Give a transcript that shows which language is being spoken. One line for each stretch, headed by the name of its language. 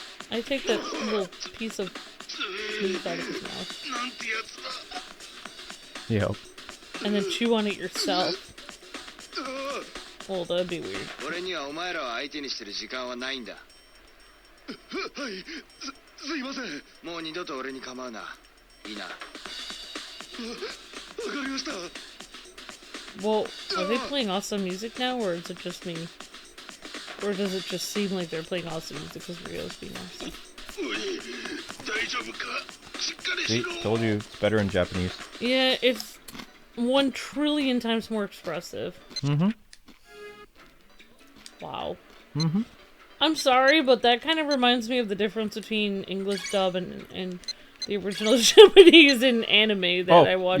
English: I take that little piece of meat out of his mouth.
Japanese: なんてやつだ
English: Yep. And then chew on it yourself. Well, that'd be weird.
Japanese: 俺にはお前らを相手にしてる時間はないんだ。はいすいませんわもう二度と俺に構うな。いいな。かりました
English: Well, are they playing awesome music now, or is it just me? Or does it just seem like they're playing awesome music because Rio's being awesome?
Japanese: おい大丈夫かしっかり
English: See,
Japanese: しろ
English: told you it's better in Japanese. Yeah, it's 1 trillion times more expressive. Mm-hmm. Wow. Mm-hmm. I'm sorry, but that kind of reminds me of the difference between English dub and the original Japanese and anime that I watched.